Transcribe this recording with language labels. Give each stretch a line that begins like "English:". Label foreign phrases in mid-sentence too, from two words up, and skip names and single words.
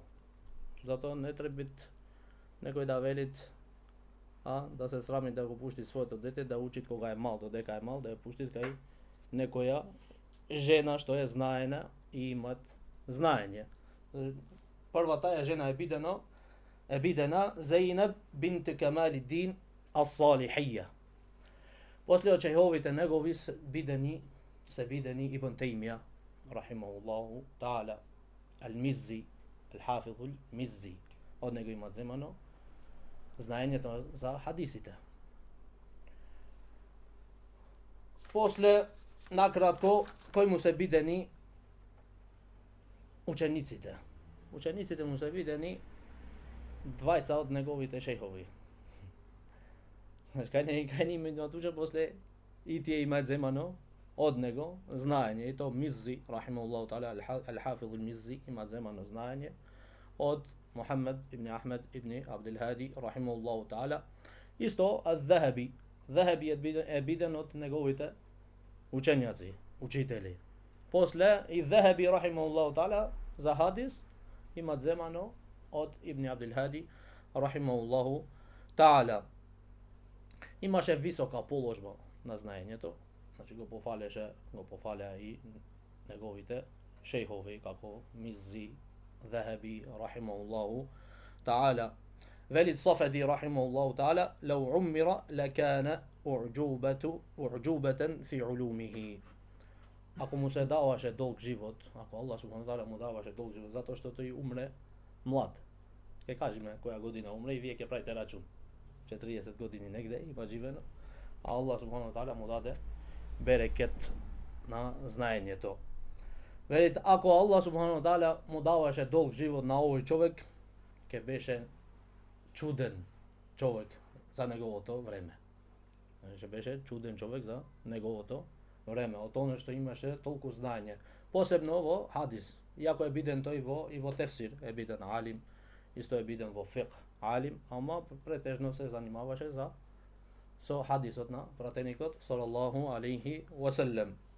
Macedonian: Затоа не треба некој да велит, да се срами да го пушти своето дете да учи кога е мал, додека е мал, да ја пушти кај некоја жена што е знаена и имат знаење. Прва таа жена е бидена Зейнаб бинт Камалиддин ас-Салихија. После од шејховите негови се бидени Ибн Теймија
Arabic: رحمه الله تعالى,
Macedonian: Ал-Миззи, Al-Hafiz Al-Mizzi. Од него има земано знаењето за хадисите. После, накратко, кој му се бидени учениците. Учениците му се видени двајца од неговите шејхови. Значи, кај не имаат уча, после и тие имаат земано од него знаење. И то Миззи,
Arabic: رحمه الله تعالى, Al-Hafiz Al-Mizzi,
Macedonian: имаат земано знаење од Мухаммед ибн Ахмед ибн Абдул Хади,
Arabic: رحمه الله تعالى.
Macedonian: Исто Ал-Захаби. Захаби е биден од неговите учењаци, учители. После и Захаби,
Arabic: رحمه الله تعالى,
Macedonian: за хадис имат земано од Ибн Абдул Хади,
Arabic: رحمه الله تعالى.
Macedonian: Имаше висока положба на знаењето, значи го пофалеа и неговите шејхови како Миззи, Захаби,
Arabic: رحمه الله تعالى.
Macedonian: Вели Сафади,
Arabic: رحمه الله تعالى، لو عمر لكان أعجوبة في علومه.
Macedonian: Ако му се даваше долг живот, ако Аллах
Arabic: سبحانه وتعالى
Macedonian: му даваше долг живот, затоа што тој умре млад. Ке кажеме која година умре и вие ќе правите рачун. 40 години негде има живено, а Аллах
Arabic: سبحانه وتعالى
Macedonian: му даде берекет на знаењето. Велите, ако Аллах
Arabic: سبحانه وتعالى
Macedonian: му даваше долг живот на овој човек, ќе беше чуден човек за неговото време. Ќе беше чуден човек за неговото време, од тоа што имаше толку знаење. Посебно во хадис. Иако е биден тој во тефсир, е биден алим, исто е биден во фиқх алим, ама претежно се занимаваше со хадисот на пратеникот
Arabic: صلى الله عليه وسلم.